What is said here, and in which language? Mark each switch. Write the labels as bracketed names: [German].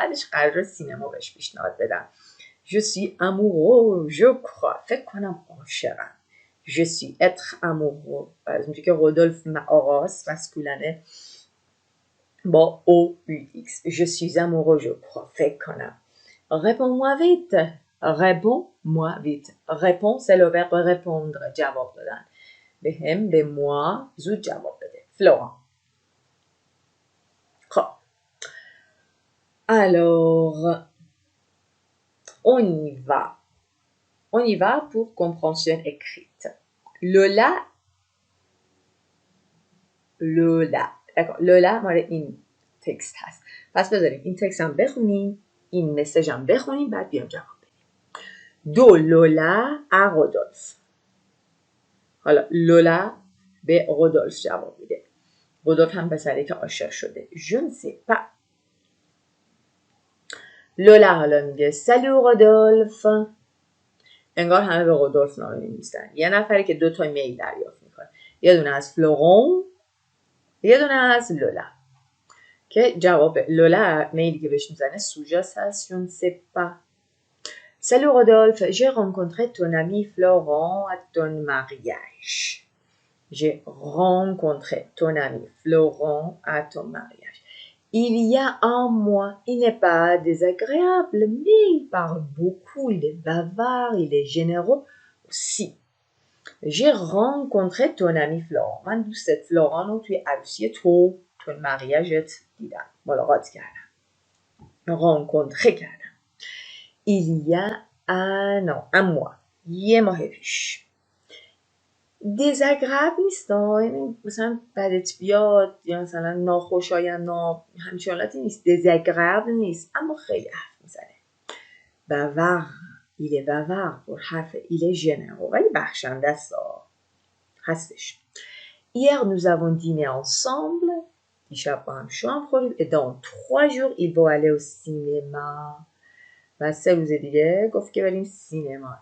[Persian] بعدش قراره سینما بهش پیشنهاد بدم. [French] Je suis amoureux, je crois. [Persian] فکر کنم عاشقم. [French] Je suis être amoureux. [Persian] از اونجا که رودولف آغاز مسکولنه با O-U-X. [French] Je suis amoureux, je crois. [Persian] فکر کنم. [French] Réponds-moi vite. Réponds-moi vite. Réponds, c'est le verbe répondre. [Persian] جواب دادن. به moi زود جواب بده. [French] Florent. خب. Alors, on y va. On y va pour compréhension écrite. Lola. d'accord. [Persian] Lola مال این تکست هست. پس بذاریم این تکست هم بخونیم، این مسیج هم بخونیم، بعد بیام جواب بدیم. دو لولا à Rodolphe. حالا لولا به رودولف جواب میده. رودولف هم پسری که عاشق شده. [French] Je ne sais pas. [Persian] لولا حالا میگه [French] Salut Rodolphe. [Persian] انگار همه به رودولف نامه می‌نویسن. یه نفری که 2 تا میل دریافت میکنه. یه دونه از فلورون، یه دونه از لولا. که جواب لولا میلی که بهش میزنه سوژاس هست. [French] Je ne sais pas. Salut Rodolphe, j'ai rencontré ton ami Florent à ton mariage. J'ai rencontré ton ami Florent à ton mariage. Il y a un mois, il n'est pas désagréable, mais il parle beaucoup, il est bavard, il est généreux aussi. J'ai rencontré ton ami Florent. [Persian] من دوستت فلوران رو توی عروسی تو mariageت دیدم. ملاقات کردم. rencontré کردم. [French] il y a un mois. [Persian] یه ماه پیش. désagréable نیست، یعنی مثلا بدت بیاد یا مثلا ناخوشایند همچین حالتی نیست. désagréable نیست اما خیلی حرف میزنه. [French] bavard، il est bavard [Persian] پر حرف. [French] il est généreux [Persian] ولی بخشنده است هستش. [French] hier nous avons dîné ensemble، [Persian] دیشب با هم شام خوردیم. [French] et dans 3 jours il va aller au cinéma، [Persian] و 3 روز دیگه گفت که بریم سینما.